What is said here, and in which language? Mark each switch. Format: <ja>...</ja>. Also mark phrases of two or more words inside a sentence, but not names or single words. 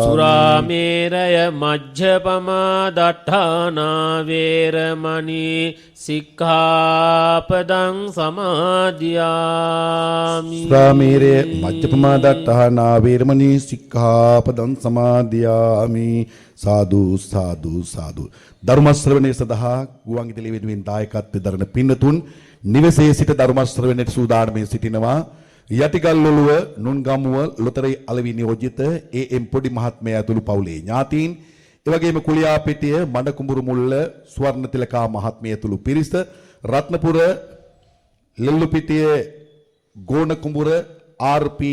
<pi>සුරාමේරය මජ්ජපමා දට්ඨානා වේරමණී සික්ඛාපදං සමාදියාමි සාමීරේ මජ්ජපමා දට්ඨානා වේරමණී සික්ඛාපදං සමාදියාමි සාදු සාදු සාදු.</pi> <si>ධර්ම ශ්‍රවණය සඳහා ගුවන්විදුලි වෙනුවෙන් දායකත්වයෙන් දරන පින්නතුන් නිවසේ සිට ධර්ම ශ්‍රවණයට සූදානම්ව සිටිනවා. යටිගල්ඔළුව නුන්ගමුව ලොතරැයි අලෙවි නියෝජිත ඒ.එම්. පොඩි මහත්මයා ඇතුළු පවුලේ ඥාතීන්, එවැගේම කුලියාපිටිය මඩකුඹුරු මුල්ල ස්වර්ණතිලකා මහත්මිය ඇතුළු පිරිස, රත්නපුර ලෙල්ලුපිටිය ගෝණකුඹුර ආර්.පී.</si>